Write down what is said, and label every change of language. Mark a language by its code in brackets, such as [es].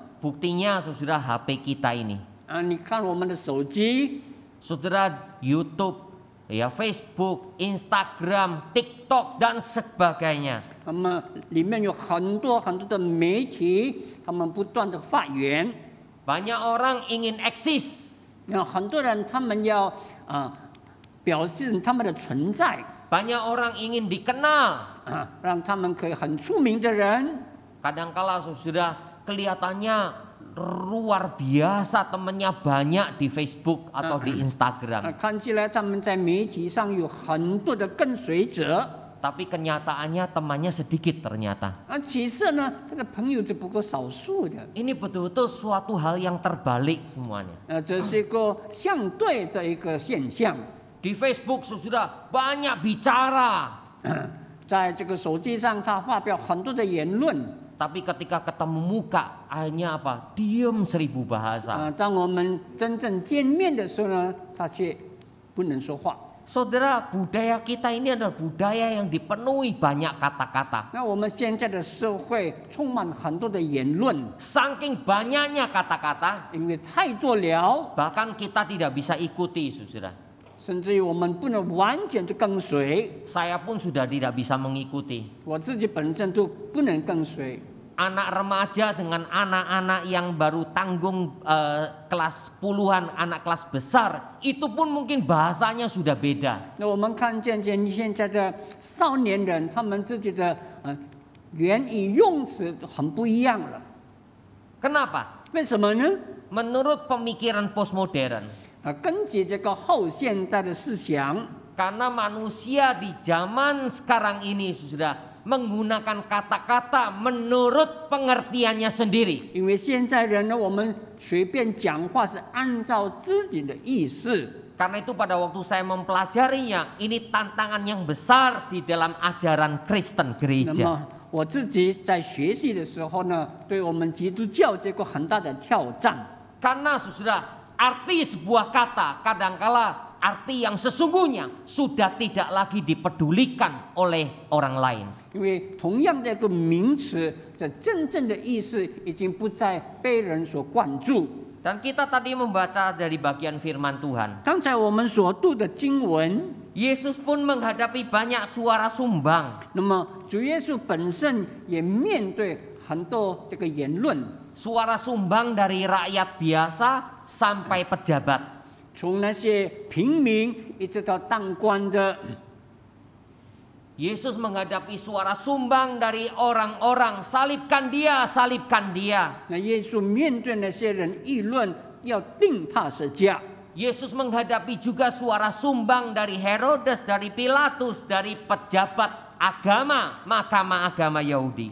[id] Buktinya, saudara, HP kita ini. [zh] 你看我们的手机， [id] Saudara, YouTube, ya, Facebook, Instagram, TikTok, dan sebagainya. [zh] 那么里面有很多的媒体，他们不断的发言。 [id] Banyak orang ingin eksis. [zh] 那很多人他们要表示他们的存在， [id] Banyak orang ingin dikenal. [zh] 让他们可以很出名的人。 [id] Kadangkala sudah kelihatannya luar biasa, temannya banyak di Facebook atau di Instagram. [zh] 看起来他们在媒体上有很多的跟随者， [id] Tapi kenyataannya temannya sedikit ternyata. [zh] 其实呢，他的朋友只不过少数的。 [id] Ini betul-betul suatu hal yang terbalik semuanya. [zh] 这是一个相对的一个现象。 [id] Di Facebook sudah banyak bicara. [zh] 在这个手机上，他发表很多的言论。 [id] Tapi ketika ketemu muka, akhirnya apa? Diam 1000 bahasa. [zh] 当我们真正见面的时候呢，他却不能说话。 [id] Saudara, budaya kita ini adalah budaya yang dipenuhi banyak kata-kata. [zh] 那我们现在的社会充满很多的言论， [id] Saking banyaknya kata-kata, [zh] 因为太多了， [id] bahkan kita tidak bisa ikuti, saudara. [zh] 甚至于我们不能完全的跟随。 [id] Saya pun sudah tidak bisa mengikuti. [zh] 我自己本身都不能跟随。 [id] Anak remaja dengan anak-anak yang baru tanggung kelas puluhan, anak kelas besar, itu pun mungkin bahasanya sudah beda. [zh] 那我们看见现在的少年人，他们自己的言语用词很不一样了。 [id] Kenapa? [zh] 为什么呢？ [id] Menurut pemikiran postmodern, [zh] 根据这个后现代的思想， [id] karena manusia di zaman sekarang ini sudah menggunakan kata-kata menurut pengertiannya sendiri. [zh] 因为现在人呢，我们随便讲话是按照自己的意思。 [id] Karena itu pada waktu saya mempelajarinya, ini tantangan yang besar di dalam ajaran Kristen [zh] 那 [id] gereja. [zh] 么我自己在学习的时候呢，对我们基督教这个很大的挑战。 [id] Karena saudara, arti sebuah kata kadangkala arti yang sesungguhnya sudah tidak lagi dipedulikan oleh orang lain. [zh] 因为同样的一个名词，这真正的意思已经不再被人所关注。 [id] Dan kita tadi membaca dari bagian firman Tuhan. [zh] 刚才我们所读的经文， [id] Yesus pun menghadapi banyak suara sumbang. [zh] 那么主耶稣本身也面对很多这个言论， [id] Suara sumbang dari rakyat biasa sampai pejabat. [zh] 从那些平民一直到当官的。 [id] Yesus menghadapi suara sumbang dari orang-orang, salibkan dia, salibkan dia. [zh] 那耶稣面对那些人议论，要定他十架。 [id] Yesus menghadapi juga suara sumbang dari Herodes, dari Pilatus, dari pejabat agama, mahkamah agama Yahudi.